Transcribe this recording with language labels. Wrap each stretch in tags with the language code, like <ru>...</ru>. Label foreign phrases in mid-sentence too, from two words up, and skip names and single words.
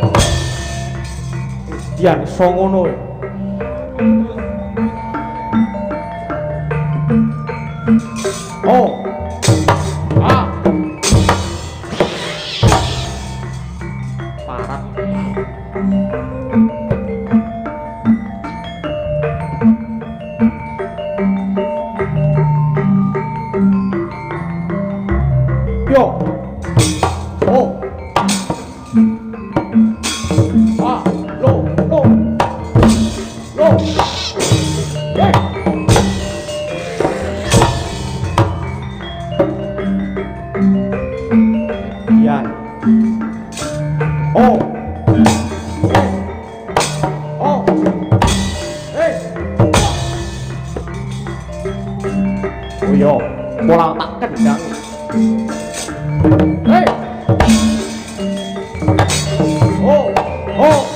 <jv>Dian iso ngono ya. Oh. Ah. Parah. Yo. Oh. Ah, lo. Lo. Hey. Yan. Oh. Oh. Hey. Oh yo, bola tak kendang. Hey. Oh. Oh.</jv>